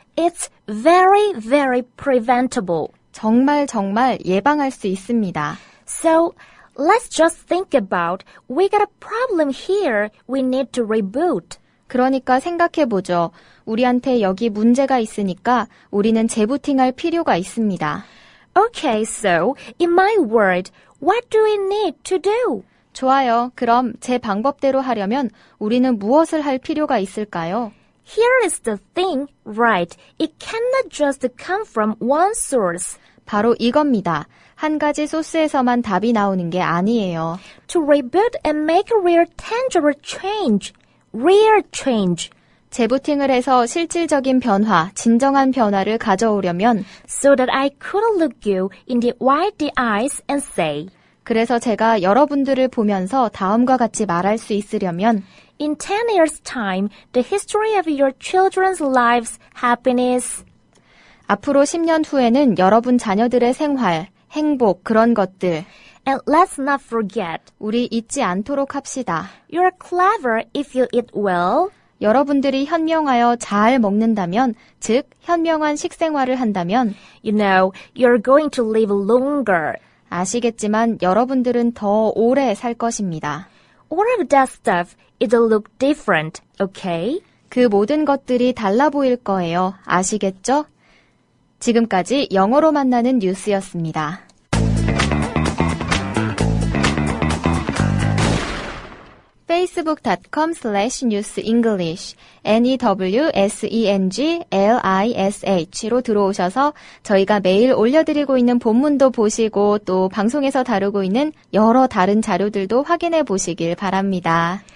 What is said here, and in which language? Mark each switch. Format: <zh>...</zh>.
<en>It's very, very preventable.</en> <ko>정말 예방할 수 있습니다.</ko> <en>So, let's just think about, we got a problem here, we need to reboot.</en> <ko>그러니까 생각해보죠. 우리한테 여기 문제가 있으니까 우리는 재부팅할 필요가 있습니다.</ko> <en>Okay, so, in my word, what do we need to do?</en> <ko>좋아요. 그럼 제 방법대로 하려면 우리는 무엇을 할 필요가 있을까요?</ko> <en>Here is the thing, right? It cannot just come from one source.</en> <ko>바로 이겁니다. 한 가지 소스에서만 답이 나오는 게 아니에요.</ko> <en>To reboot and make a real tangible change. Real change.</en> <ko>재부팅을 해서 실질적인 변화, 진정한 변화를 가져오려면</ko> <en>So that I could look you in the wide eyes and say,</en> <ko>그래서 제가 여러분들을 보면서 다음과 같이 말할 수 있으려면</ko> <en>In 10 years' time, the history of your children's lives, happiness.</en> <ko>앞으로 10년 후에는 여러분 자녀들의 생활, 행복, 그런 것들</ko> <en>And let's not forget,</en> <ko>우리 잊지 않도록 합시다.</ko> <en>you're clever if you eat well.</en> <ko>여러분들이 현명하여 잘 먹는다면, 즉 현명한 식생활을 한다면</ko> <en>You know, you're going to live longer.</en> <ko>아시겠지만 여러분들은 더 오래 살 것입니다.</ko> <en>All of that stuff, it'll look different, okay?</en> <ko>그 모든 것들이 달라 보일 거예요. 아시겠죠? 지금까지 영어로 만나는 뉴스였습니다. facebook.com/newsenglish newsenglish.로 들어오셔서 저희가 매일 올려드리고 있는 본문도 보시고 또 방송에서 다루고 있는 여러 다른 자료들도 확인해 보시길 바랍니다.</ko>